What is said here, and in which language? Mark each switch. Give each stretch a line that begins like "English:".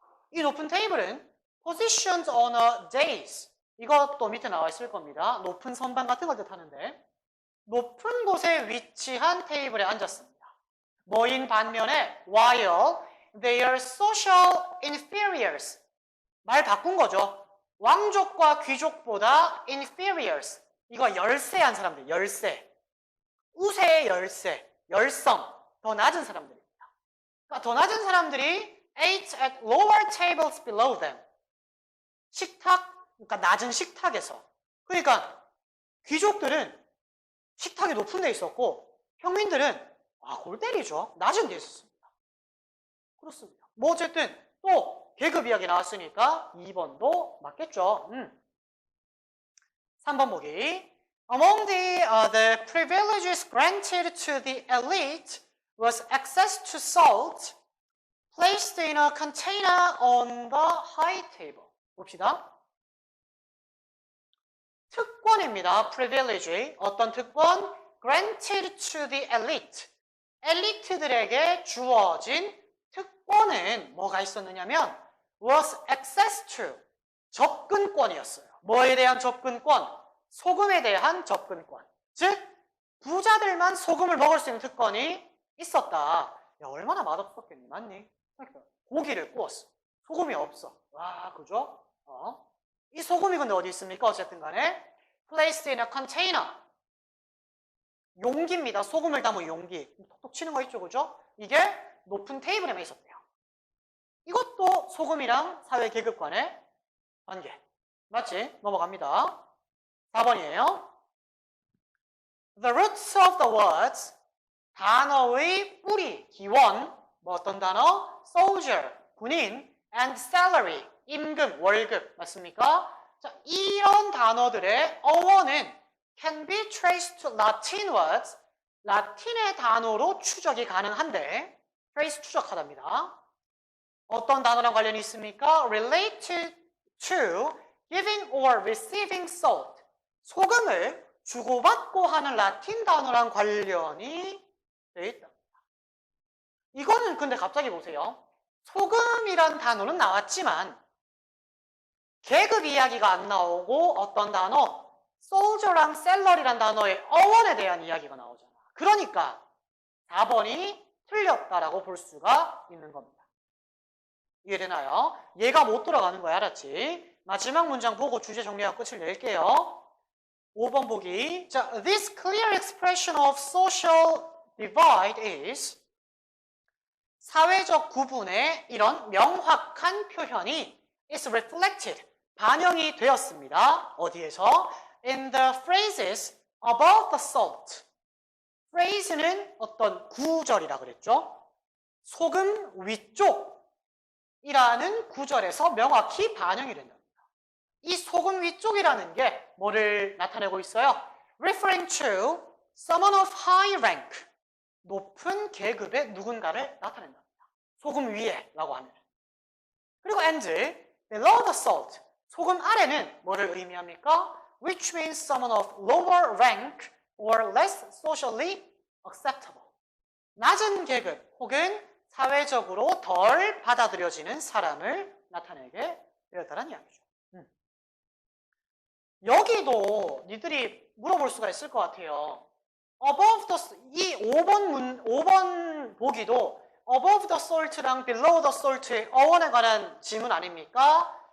Korean: 이 높은 테이블은
English: positioned on a dais.
Korean: 이것도 밑에 나와 있을 겁니다. 높은 선반 같은 걸 뜻하는데 높은 곳에 위치한 테이블에 앉았습니다. 뭐인 반면에
English: while they are social inferiors.
Korean: 말 바꾼 거죠. 왕족과 귀족보다 inferiors. 이거 열세한 사람들, 열세. 우세의 열세, 열성, 더 낮은 사람들입니다. 그러니까 더 낮은 사람들이
English: ate at lower tables below them.
Korean: 식탁, 그러니까 낮은 식탁에서. 그러니까 귀족들은 식탁이 높은 데 있었고 평민들은 골 때리죠. 낮은 데 있었습니다. 그렇습니다. 뭐 어쨌든 또 계급 이야기 나왔으니까 2번도 맞겠죠. 3번 보기.
English: Among the privileges granted to the elite was access to salt placed in a container on the high table.
Korean: 봅시다. 특권입니다.
English: privilege.
Korean: 어떤 특권?
English: granted to the elite.
Korean: 엘리트들에게 주어진 특권은 뭐가 있었느냐면
English: was access to.
Korean: 접근권이었어요. 뭐에 대한 접근권? 소금에 대한 접근권. 즉 부자들만 소금을 먹을 수 있는 특권이 있었다. 야, 얼마나 맛없었겠니? 맞니? 고기를 구웠어. 소금이 없어. 와, 그죠? 이 소금이 근데 어디 있습니까? 어쨌든 간에
English: placed in a container.
Korean: 용기입니다. 소금을 담은 용기. 톡톡 치는 거 있죠, 그죠? 이게 높은 테이블에만 있었대요. 이것도 소금이랑 사회 계급 간의 관계. 맞지? 넘어갑니다. 4번이에요.
English: The roots of the words,
Korean: 단어의 뿌리, 기원, 뭐 어떤 단어? soldier, 군인, and salary, 임금, 월급. 맞습니까? 자, 이런 단어들의 어원은
English: can be traced to Latin words.
Korean: 라틴의 단어로 추적이 가능한데 trace 추적하답니다. 어떤 단어랑 관련이 있습니까?
English: related to giving or receiving salt.
Korean: 소금을 주고받고 하는 라틴 단어랑 관련이 되어 있다. 이거는 근데 갑자기 보세요. 소금이란 단어는 나왔지만 계급 이야기가 안 나오고 어떤 단어? soldier랑 셀러리란 단어의 어원에 대한 이야기가 나오잖아. 그러니까 4번이 틀렸다라고 볼 수가 있는 겁니다. 이해되나요? 얘가 못 돌아가는 거야, 알았지? 마지막 문장 보고 주제 정리하고 끝을 낼게요. 5번 보기.
English: 자, this clear expression of social divide is
Korean: 사회적 구분의 이런 명확한 표현이
English: is reflected,
Korean: 반영이 되었습니다. 어디에서?
English: In the phrases above the salt.
Korean: phrase는 어떤 구절이라 그랬죠? 소금 위쪽이라는 구절에서 명확히 반영이 된답니다. 이 소금 위쪽이라는 게 뭐를 나타내고 있어요?
English: Referring to someone of high rank.
Korean: 높은 계급의 누군가를 나타낸답니다. 소금 위에 라고 하면. 그리고
English: and below the salt.
Korean: 소금 아래는 뭐를 의미합니까?
English: Which means someone of lower rank or less socially acceptable.
Korean: 낮은 계급 혹은 사회적으로 덜 받아들여지는 사람을 나타내게 되었다는 이야기죠. 여기도 니들이 물어볼 수가 있을 것 같아요. above the, 이 5번 보기도 above the salt랑 below the salt의 어원에 관한 질문 아닙니까?